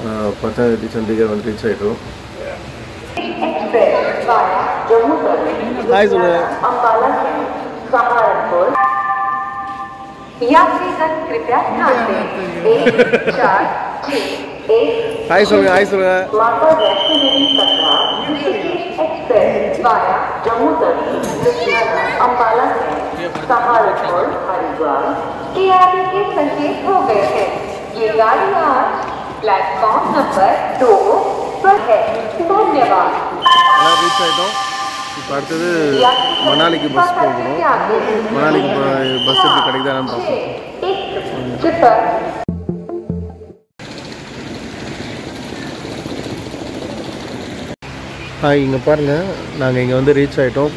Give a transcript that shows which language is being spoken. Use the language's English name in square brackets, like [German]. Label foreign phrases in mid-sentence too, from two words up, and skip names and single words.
[Tamil] 10 சண்டிகர் வந்து ரீச் ஆகிட்டோம். ஹாய் சொல்லு. ஹாய் சொல்லுங்க. ஹாய் சொல்லுங்க. [Hindi] ये गाड़ी आज [English] platform number [Hindi] 2 पर है. धन्यवाद. [Tamil] ரீச் ஆகிட்டோம். இப்போ அடுத்தது மணாலிக்கு பஸ் போகணும். மணாலிக்கு பஸ் எப்படி கிடைக்குதான்னு பார்ப்போம். ஹாய், இங்கே பாருங்கள், நாங்கள் இங்கே வந்து ரீச் ஆகிட்டோம்.